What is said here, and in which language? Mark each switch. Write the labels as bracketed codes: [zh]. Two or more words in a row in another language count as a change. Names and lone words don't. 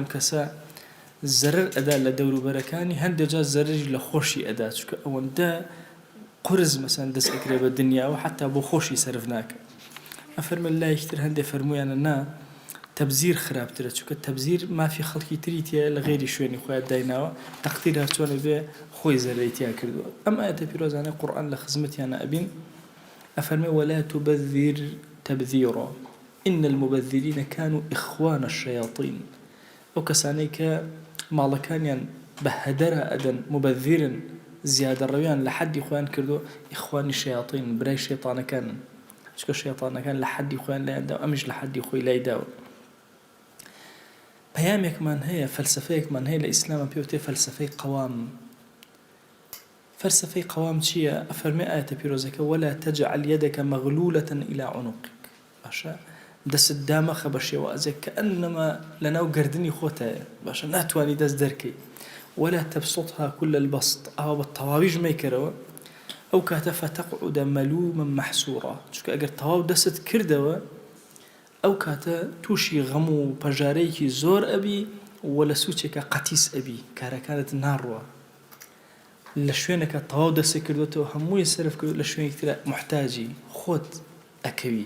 [ckb] ئەفەرمێ ئەم کەسە زەرەر ئەدا لە دەوروبەرەکانی هەندێک جار زەرەری لە خۆشی ئەدا چونکە ئەوەندە قرز مەسەن دەست ئەکرێ بە دنیاوە حتا بۆ خۆشی سەرف ناکە. ئەفەرمە لایەکتر هەندێک فەرموویانە نا تەبزیر خراپترە چونکە تەبزیر مافی خەڵکی تری تێ لە غێری شوێنی خۆیان دایناوە تەقدیرها چۆنە بێ خۆی زەرەری تیا کردووە. ئەم ئاەتە پیرۆزانەی قورئان لە خزمەتیانە ئەبین ئەفەرمێ [ar] ولا تبذر تبذيرا إن المبذرين كانوا إخوان الشياطين. [ckb] ئەو کەسانەی کە ماڵەکانیان بە هەدەرە ئەدەن مبذرن زیادە ڕەویان لە حەدی خۆیان کردو ئیخوانی شەیاطین برای شەیطانەکانن چونکە شەیطانەکان لە حەدی خۆیان لایەندا ئەمیش لە حەدی خۆی لایداوە. پەیامێکمان هەیە فەلسفەیەکمان هەیە لە ئیسلامە پێوتێ فەلسفەی قەوام. فەلسفەی قەوام چییە؟ ئەفەرمێ ئاەتە پیرۆزەکە [ar] ولا تجعل يدك مغلولة إلى عنقك. [ckb] باشە دەست دامەخە بە شێوازێک کە ئەنەما لەناو گردنی خۆتایە باشە ناتوانی دەست دەرکەی ولا [ar] تبسطها كل البسط [ckb] ئەوە بە تەواویش مەیکەرەوە ئەو کاتە [ar] فتقعد ملوما محسورا [ckb] چونکە ئەگەر تەواو دەست کردەوە ئەو کاتە تووشی غەم و پەژارەیەکی زۆر ئەبی و لە سوچێکە قەتیس ئەبی کارەکانت ناڕوە لە شوێنەکە تەواو دەست کردوێتەوە هەمووی سەرف کرد لە شوێنێکترە محتاجی خۆت ئەکەوی.